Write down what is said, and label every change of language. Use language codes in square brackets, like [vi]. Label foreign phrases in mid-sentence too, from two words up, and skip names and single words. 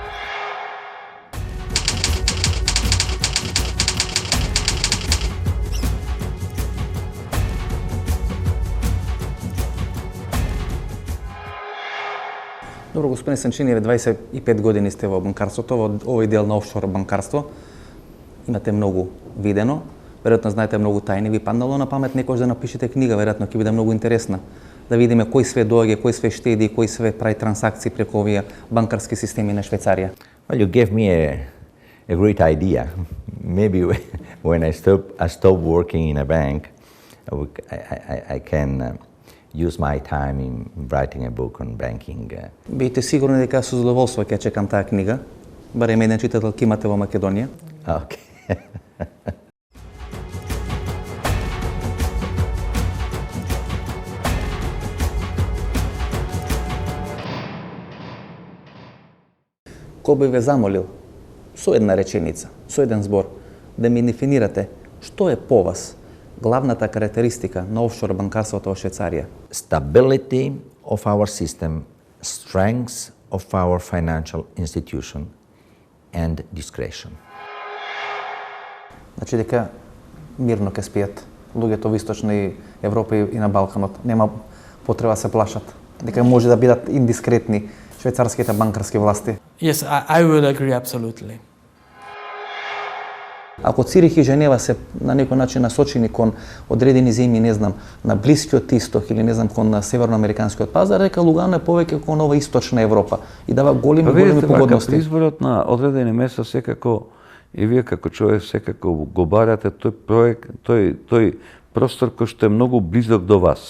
[mk] Добро, господин Санчини, 25 години сте во банкарството, во овој дел на офшор банкарство. Имате многу видено, веројатно знаете многу тајни. Ви паднало на памет некој да напишете книга, веројатно ќе биде многу интересна. Да видиме кој све доаѓа, кој све штеди, кој све прави трансакции преку овие банкарски системи на Швајцарија. [en] Well, you gave me a great idea. Maybe when I stop working in a bank, I can use my time in writing a book on banking. [mk] Бидете сигурни дека со задоволство ќе чекам таа книга, барем еден читател ќе имате во Македонија. Okay. Кој би ве замолил со една реченица, со еден збор, да ми дефинирате што е по вас главната карактеристика на офшор банкарството во Швајцарија? [en] Stability of our system, strength of our financial institution and discretion. [mk] Значи дека мирно ќе спијат луѓето во Источна Европа и на Балканот, нема потреба се плашат, дека може да бидат индискретни швајцарските банкарски власти. [en] Yes, I would agree absolutely. [mk] Ако Цирих и Женева се на некој начин насочени кон одредени земји, не знам, на Блискиот Исток или не знам кон на северноамериканскиот пазар, дека Лугано е повеќе кон ова Источна Европа и дава големи погодности. При изборот на одредени места секако и вие како човек секако го барате тој проект, тој простор кој што е многу близок до вас.